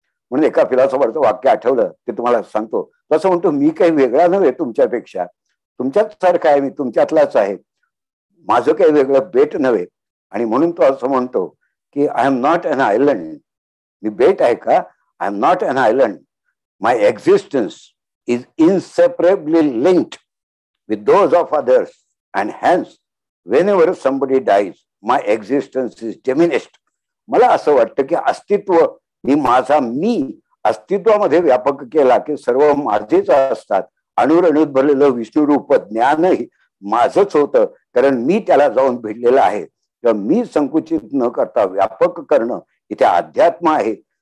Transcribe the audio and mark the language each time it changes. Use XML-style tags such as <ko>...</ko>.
<mr>म्हणून एका फिलॉसॉफरचं वाक्य आठवलं ते तुम्हाला सांगतो. तसं म्हणतो, मी काही वेगळा नव्हे तुमच्यापेक्षा, तुमच्याच सारखा आहे, मी तुमच्यातलाच आहे, माझं काही वेगळं बेट नव्हे. आणि म्हणून तो असं म्हणतो की</mr> <en>I am not an island.</en> <mr>मी बेट आहे का? I am not an island.</mr> <en>my existence is inseparably linked with those of others, and hence whenever somebody dies, my existence is diminished.</en> <mr>मला असं वाटतं की अस्तित्व मी अस्तित्वामध्ये व्यापक केला की सर्व माझेच असतात. अणुरणूत भरलेलं विष्णुरूप ज्ञानही माझंच होतं, कारण मी त्याला जाऊन भिडलेलं आहे. किंवा मी संकुचित न करता व्यापक करणं इथे अध्यात्म आहे.</mr>